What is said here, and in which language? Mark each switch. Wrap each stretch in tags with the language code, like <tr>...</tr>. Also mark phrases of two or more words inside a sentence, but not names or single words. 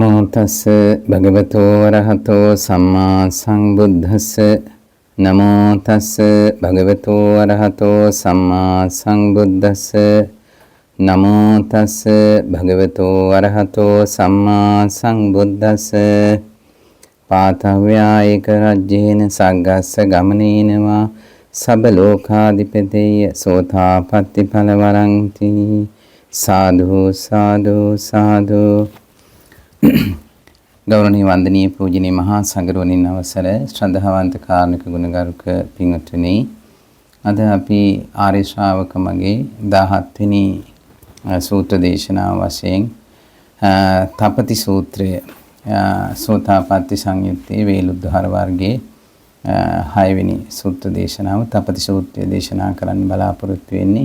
<pi>තස්ස භගවතෝ වරහතෝ සම්මා සංබුද්දස්ස නමෝ තස්ස භගවතෝ වරහතෝ සම්මා සංබුද්දස්ස නමෝ තස්ස භගවතෝ වරහතෝ සම්මා සංබුද්දස්ස පාතව්‍යායක රජ්‍යේන සග්ගස්ස ගමනේනවා සබ ලෝකාධිපතේය සෝතාපට්ටි ඵලවරන්ති සාදු සාදු සාදු.</pi> <si>ගෞරවනීය වන්දනීය පූජනීය මහා සංඝරත්නයන් අවසර ශ්‍රද්ධාවන්ත කාරුණික ගුණගරුක පින්වත්නි, අද අපි ආර්ය ශ්‍රාවක මගේ 17 වෙනි සූත්‍ර දේශනාව වශයෙන් තපති සූත්‍රය සෝතාපට්ටි සංයුත්තේ වේලුද්ධාර වර්ගයේ 6 වෙනි සූත්‍ර දේශනාව තපති සූත්‍රය දේශනා කරන්න බලාපොරොත්තු වෙන්නේ.</si>